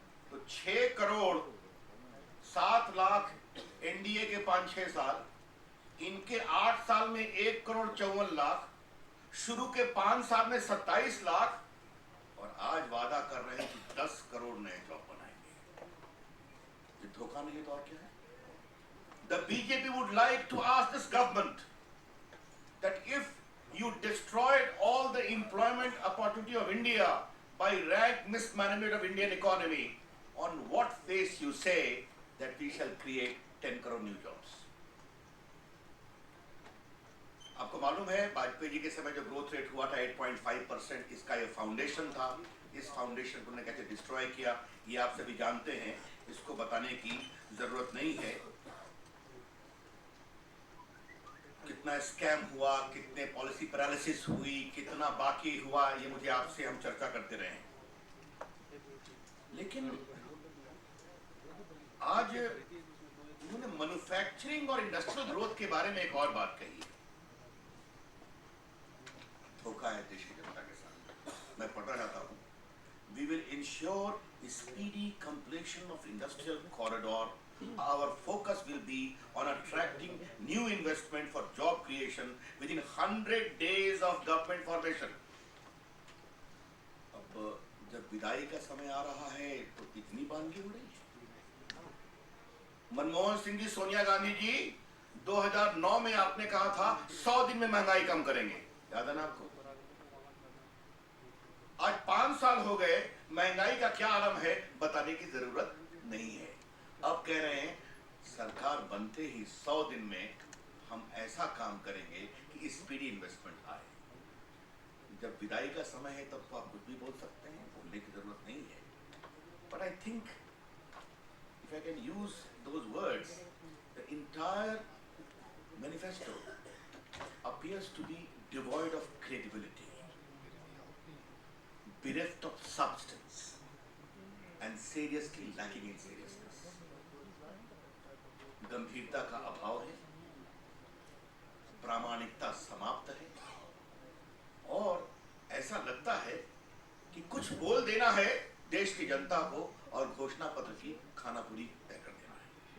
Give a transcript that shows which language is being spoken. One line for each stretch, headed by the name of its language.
Hindi: तो 6 करोड़ 7 लाख एनडीए के 5-6 साल, इनके 8 साल में 1 करोड़ 54 लाख, शुरू के 5 साल में 27 लाख, और आज वादा कर रहे हैं कि 10 करोड़ नए जॉब बनाएंगे। ये धोखा नहीं है तो और क्या है?
English: The BJP would like to ask this government that if you destroyed all the employment opportunity of India by rank mismanagement of Indian economy, on what face you say that we shall create 10 crore new jobs?
Hindi: आपको मालूम है वाजपेयी जी के समय जो growth rate हुआ था 8.5%, इसका ये फाउंडेशन था। इस फाउंडेशन को उन्होंने कैसे डिस्ट्रॉय किया ये आप सभी जानते हैं, इसको बताने की जरूरत नहीं है। कितना स्कैम हुआ, कितने पॉलिसी पैरालिसिस हुई, कितना बाकी हुआ, ये मुझे आपसे हम चर्चा करते रहे। लेकिन आज उन्होंने मैन्युफैक्चरिंग और इंडस्ट्रियल ग्रोथ के बारे में एक और बात कही है। धोखा है देश की जनता के साथ। मैं पढ़ना चाहता हूं,
English: We will ensure speedy completion of industrial corridor. Our focus will be on attracting new investment for job creation within 100 days of government formation.
Hindi: अब जब विदाई का समय आ रहा है तो इतनी बानगी हो रही है। मनमोहन सिंह जी, सोनिया गांधी जी, 2009 में आपने कहा था 100 दिन में महंगाई कम करेंगे, याद है ना आपको? आज 5 साल हो गए, महंगाई का क्या आलम है बताने की जरूरत नहीं है। अब कह रहे हैं सरकार बनते ही 100 दिन में हम ऐसा काम करेंगे कि स्पीडी इन्वेस्टमेंट आए। जब विदाई का समय है तब तो आप कुछ भी बोल सकते हैं, बोलने की जरूरत नहीं है।
English: But I think if I can use those words, the entire manifesto appears to be devoid of credibility, bereft of substance, and seriously lacking in seriousness.
Hindi: गंभीरता का अभाव है, प्रामाणिकता समाप्त है, और ऐसा लगता है कि कुछ बोल देना है देश की जनता को और घोषणा पत्र की खानापुरी तय कर देना है।